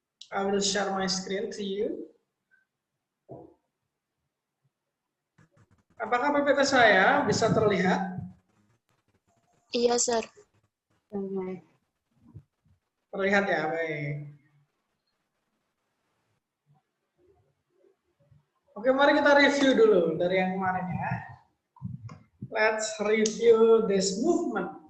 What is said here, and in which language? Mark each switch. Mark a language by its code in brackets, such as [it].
[en] I will share my screen to you. [id] Apakah PPT saya bisa terlihat? Iya, sir. Terlihat ya, baik. Oke, mari kita review dulu dari yang kemarin ya. [en] Let's review this movement.